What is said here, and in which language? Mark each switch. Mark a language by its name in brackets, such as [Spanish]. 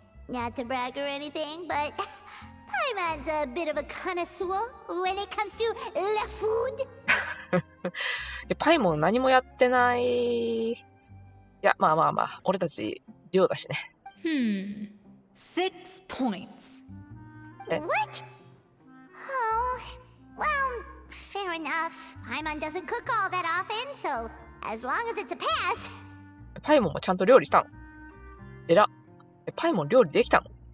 [English] Not to brag or anything, but Paimon's a bit of a connoisseur when it comes to la food. [Japanese] パイモン何もやってない。いや、まあまあまあ、俺たち寮だしね。 [English] 6 points. What? Oh, well, fair enough. Paimon doesn't cook all that often, so as long as it's a pass. [Japanese] パイモンもちゃんと料理したの。えら。パイモン料理できたの。